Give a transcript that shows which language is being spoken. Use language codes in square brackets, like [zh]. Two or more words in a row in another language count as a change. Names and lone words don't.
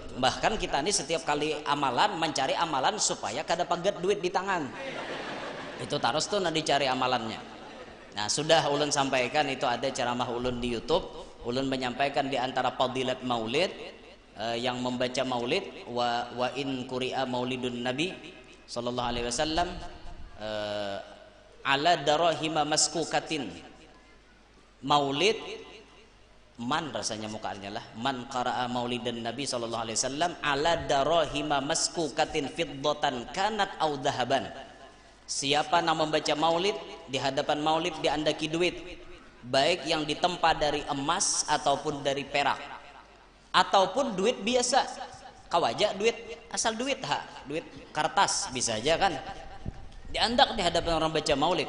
[bjn] Bahkan kita ini setiap kali amalan mencari amalan supaya kada paget duit di tangan. Itu terus tuh nanti cari amalannya. Nah sudah ulun sampaikan, itu ada ceramah ulun di YouTube. Ulun menyampaikan di antara fadilat maulid yang membaca maulid [ar] وإن قرئ مولد النبي صلى الله عليه وسلم على دراهم مسكوكة. [bjn] Maulid man rasanya mukanya lah, [ar] من قرأ مولد النبي صلى الله عليه وسلم على دراهم مسكوكة فضة كانت أو ذهبا. [bjn] Siapa yang membaca maulid, di hadapan maulid diandaki duit, baik yang ditempa dari emas ataupun dari perak ataupun duit biasa. Kawaja duit asal duit duit kertas bisa aja kan, diandak di hadapan orang baca maulid.